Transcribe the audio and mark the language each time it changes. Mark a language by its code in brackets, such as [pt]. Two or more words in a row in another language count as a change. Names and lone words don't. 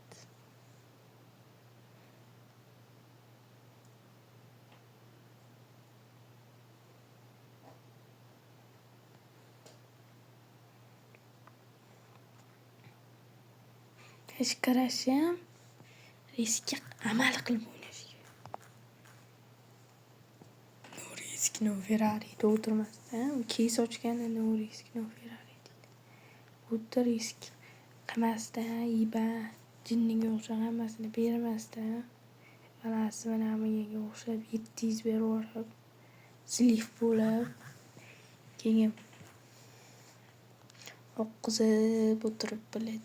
[uz] Hech qarashim riskga amal qilib o'ynash kerak. No risk, no Ferrari'da o'tirmasdan, keys ochganda [en] no risk, no Ferrari [uz] deydi. Bu yerda risk qilmasdan, jinniga o'xshab hammasini bermasdan, balasi mana hammaga o'xshab 700 berib yuborib, slif bo'lib, keyin oqqizib o'tirib biladi.